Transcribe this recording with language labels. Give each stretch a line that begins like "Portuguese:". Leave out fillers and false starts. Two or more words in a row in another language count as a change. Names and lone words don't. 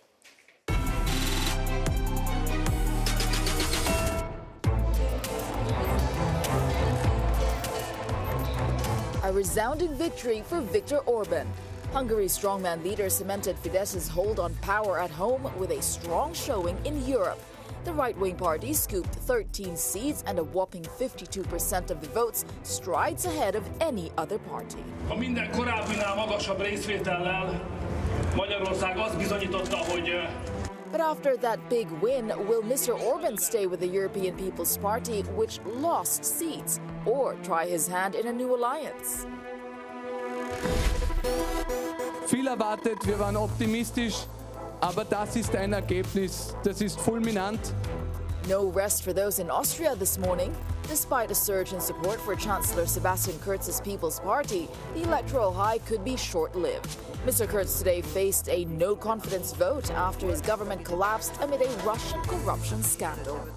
English: A resounding victory for Viktor Orban. Hungary's strongman leader cemented Fidesz's hold on power at home with a strong showing in Europe. The right-wing party scooped 13 seats and a whopping 52% of the votes, strides ahead of any other party.
Hungarian: A minden korábbinál magasabb részvétellel Magyarország azt bizonyította, hogy
English: But after that big win, will Mr. Orban stay with the European People's Party, which lost seats, or try his hand in a new alliance?
German: Viel erwartet, wir waren optimistisch, aber das ist ein Ergebnis, das ist fulminant.
English: No rest for those in Austria this morning. Despite a surge in support for Chancellor Sebastian Kurz's People's Party, the electoral high could be short-lived. Mr. Kurz today faced a no-confidence vote after his government collapsed amid a Russian corruption scandal.